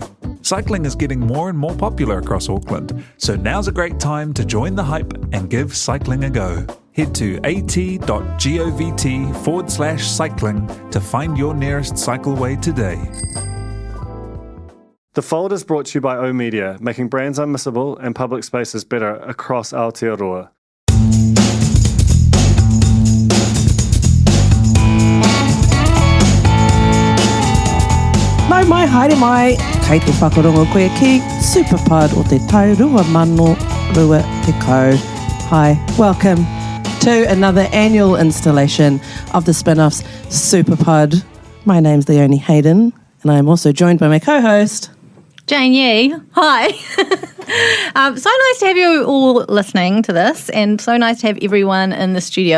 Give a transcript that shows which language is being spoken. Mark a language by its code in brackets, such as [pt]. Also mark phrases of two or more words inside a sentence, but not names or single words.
[en] Cycling is getting more and more popular across Auckland, so now's a great time to join the hype and give cycling a go. Head to at.govt/cycling to find your nearest cycleway today. The Fold is brought to you by O Media, making brands unmissable and public spaces better across Aotearoa. [mi] Nau mai, haere mai, kei te whakarongo koe ki Superpod o te taurua mano rua te kau. [en] Hi, welcome to another annual installation of the Spinoff's Superpod. My name's Leonie Hayden, and I'm also joined by my co-host, Jane Yee. Hi. So nice to have you all listening to this, and so nice to have everyone in the studio.